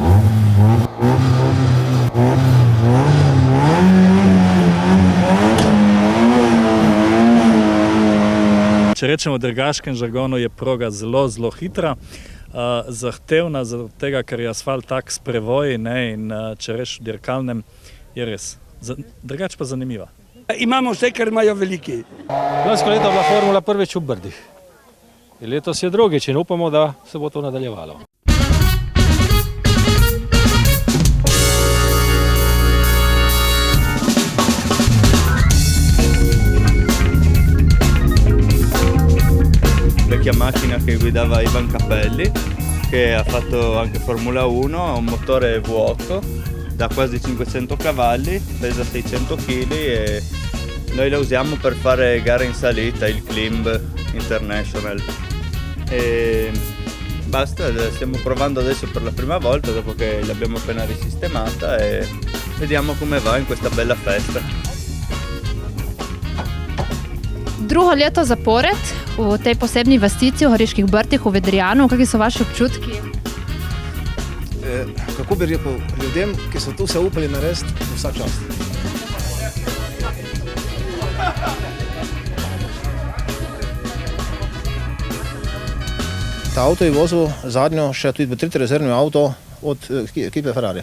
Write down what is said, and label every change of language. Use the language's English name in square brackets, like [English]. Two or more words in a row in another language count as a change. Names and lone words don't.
[Slovenian] Če rečemo v drgaškem žargonu, je proga zelo hitra, zahtevna, zaradi tega, ker je asfalt tak s prevoji, ne, in če rečeš v dirkalnem, je res. Drugače pa zanimiva. Imamo vse, kar imajo veliki. Lansko leto je bila formula prvič v Brdih. Letos je drugič in upamo, da se bo to nadaljevalo. [Italian] Vecchia macchina che guidava Ivan Capelli, che ha fatto anche Formula 1, ha un motore V8 da quasi 500 cavalli, pesa 600 kg e noi la usiamo per fare gare in salita, il Climb International. E basta, stiamo provando adesso per la prima volta dopo che l'abbiamo appena risistemata e vediamo come va in questa bella festa. [Slovenian] Drugo leto zapored v tej posebni vasici v Goriških Brdih v Vedrijanu. Kakšni so vaši občutki? Kako bi rekel, ljudem, ki so tu se upali narediti, vsa čast. Ta avto je vozil zadnjo, še tudi tretji rezervni avto od ekipe Ferrari.